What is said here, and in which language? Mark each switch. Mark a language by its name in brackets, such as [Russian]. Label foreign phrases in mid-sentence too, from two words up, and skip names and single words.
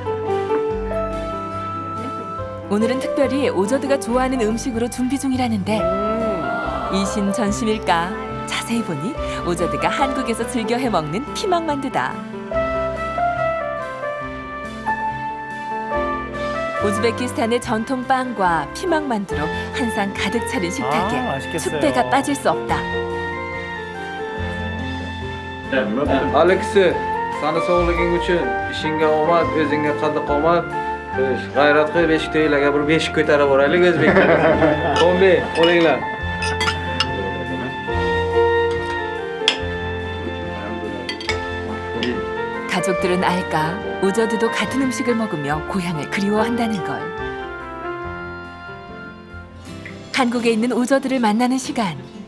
[Korean] 오늘은 특별히 오저드가 좋아하는 음식으로 준비 중이라는데 이신전심일까? 자세히 보니 오저드가 한국에서 즐겨 해먹는 피망만두다. 우즈베키스탄의 전통 빵과 피망만두로 한 상 가득 차린 식탁에 축배가 빠질 수 없다. [Uzbek] Alex, sana sog'liging uchun ishingga omad, o'zingga qaddi-qomat, g'ayrat qilib eshikdagilarga bir beshik ko'tarib boraylik o'zbeklar. Kombi, qo'linglar. [Korean] 가족들은 알까? 오저드도 같은 음식을 먹으며 고향을 그리워한다는 걸. 한국에 있는 오저드를 만나는 시간.